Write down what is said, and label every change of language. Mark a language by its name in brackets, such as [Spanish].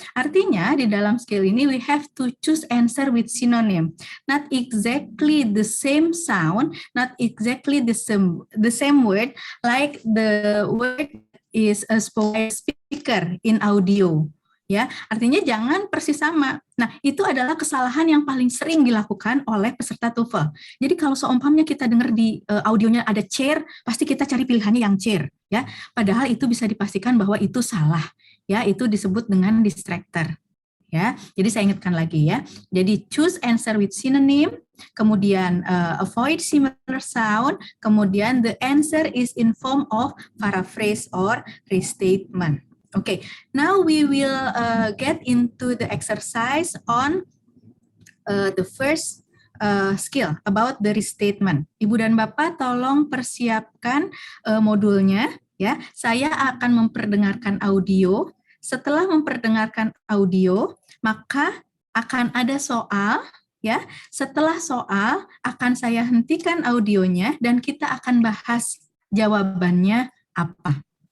[Indonesian] Artinya di dalam skill ini [English] we have to choose answer with synonym, not exactly the same sound, not exactly the same word, like the word is a speaker in audio. [Indonesian] Ya, artinya jangan persis sama. Nah, itu adalah kesalahan yang paling sering dilakukan oleh peserta TOEFL. Jadi kalau seumpamanya kita dengar di audionya ada chair, pasti kita cari pilihannya yang chair, ya. Padahal itu bisa dipastikan bahwa itu salah, ya. Itu disebut dengan distractor, ya. Jadi saya ingatkan lagi ya. Jadi [English] choose answer with synonym, [Indonesian] kemudian [English] avoid similar sound, kemudian the answer is in form of paraphrase or restatement. Okay, now we will get into the exercise on the first skill about the restatement. [Indonesian] Ibu dan Bapak tolong persiapkan modulnya ya. Saya akan memperdengarkan audio. Setelah memperdengarkan audio, maka akan ada soal ya. Setelah soal akan saya hentikan audionya dan kita akan bahas jawabannya apa.